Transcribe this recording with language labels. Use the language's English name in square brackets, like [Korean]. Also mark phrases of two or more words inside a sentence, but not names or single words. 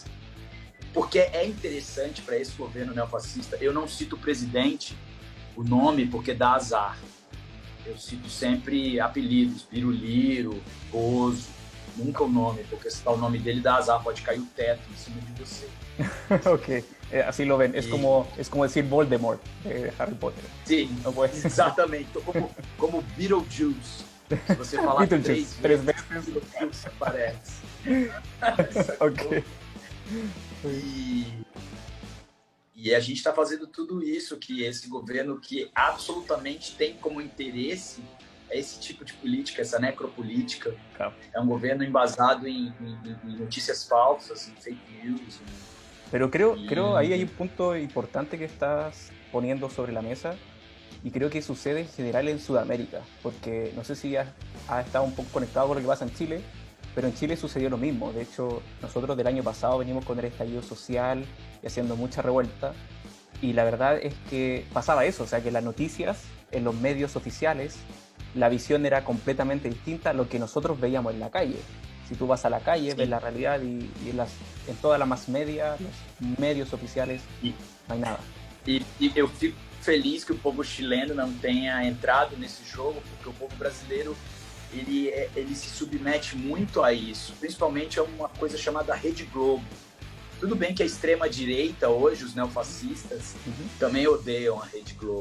[Portuguese] Porque é interessante para esse governo neofascista, eu não cito o presidente, o nome, porque dá azar. Eu cito sempre apelidos, Biruliro, Bozo, nunca o nome, porque se tá o nome dele dá azar, pode cair o teto em cima de você. [Spanish] Ok, así lo ven, es como decir Voldemort de Harry Potter. [Portuguese] Sim, exatamente, como Beetlejuice. Se você falar três vezes, Beetlejuice aparece. Ok. E a gente está fazendo tudo isso que esse governo, que absolutamente tem como interesse esse tipo de política, essa necropolítica. É um governo embasado em notícias falsas, em [English] fake news. [Spanish] Pero creo ahí hay un punto importante que estás poniendo sobre la mesa, y creo que sucede en general en Sudamérica, porque no sé si has estado un poco conectado con lo que pasa en Chile, pero en Chile sucedió lo mismo. De hecho, nosotros del año pasado venimos con el estallido social y haciendo mucha revuelta, y la verdad es que pasaba eso, o sea que las noticias en los medios oficiales, la visión era completamente distinta a lo que nosotros veíamos en la calle. Si tú vas a la calle, ves la realidad, y en toda la [English] mass media, [Spanish] los medios oficiales, no hay nada. [Portuguese] E eu fico feliz que o povo chileno não tenha entrado nesse jogo, porque o povo brasileiro ele se submete muito a isso, principalmente a uma coisa chamada Rede Globo. Tudo bem que a extrema-direita hoje, os neofascistas, também odeiam a Rede Globo.